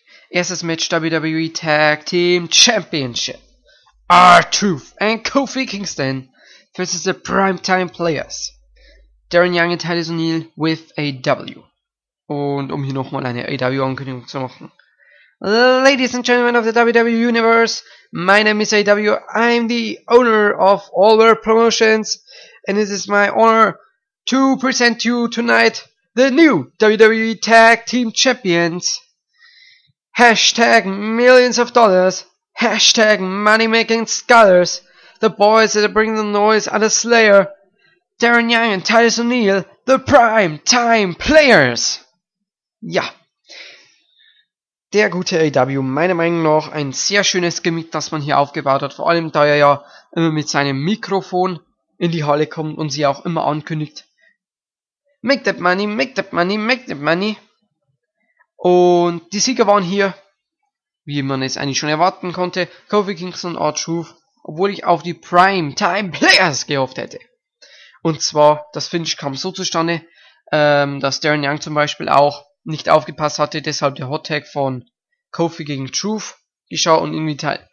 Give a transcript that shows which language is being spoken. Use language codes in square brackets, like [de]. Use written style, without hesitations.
[de] Erstes Match WWE Tag Team Championship. R-Truth und Kofi Kingston versus the Primetime Players. Darren Young und Titus O'Neil with AW. Und um hier nochmal eine AW-Ankündigung zu machen. [en] Ladies and Gentlemen of the WWE Universe, my name is AW. I'm the owner of All World Promotions. And it is my honor to present to you tonight the new WWE Tag Team Champions. Hashtag millions of dollars. Hashtag money making scholars, the boys that bring the noise and the slayer, Darren Young and Titus O'Neil, the prime time players. [de] Ja, der gute AW, meiner Meinung nach ein sehr schönes Gimmick, das man hier aufgebaut hat, vor allem da er ja immer mit seinem Mikrofon in die Halle kommt und sie auch immer ankündigt. [en] Make that money, make that money, make that money. [de] Und die Sieger waren hier, wie man es eigentlich schon erwarten konnte, Kofi Kingston und R-Truth, obwohl ich auf die Prime-Time-Players gehofft hätte. Und zwar, das Finish kam so zustande, dass Darren Young zum Beispiel auch nicht aufgepasst hatte, deshalb der Hot-Tag von Kofi gegen Truth geschah und irgendwie teil.